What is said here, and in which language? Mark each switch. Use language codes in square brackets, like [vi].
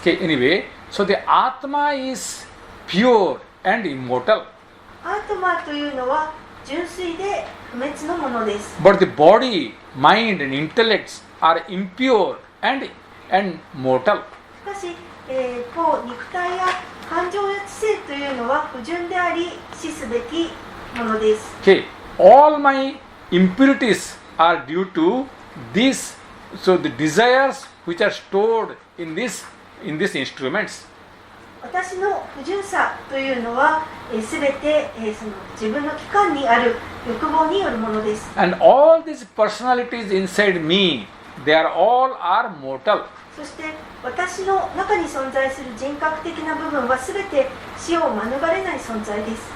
[en] Okay, anyway, so the Atma is pure and immortal. [ja] アートマンというのは純粋で不滅のものです。 [en] But the body, mind and intellects are impure and mortal. [ja] しかし、肉体や感情や知性というのは不純であり死すべきものです。 [en] Okay, all my impurities are due to this. So the desires which are stored in these instruments. [ja] 私の不純さというのはすべてその自分の器官にある欲望によるものです。 [en] And all these personalities inside me, they are all are mortal. [ja] そして私の中に存在する人格的な部分はすべて死を免れない存在です。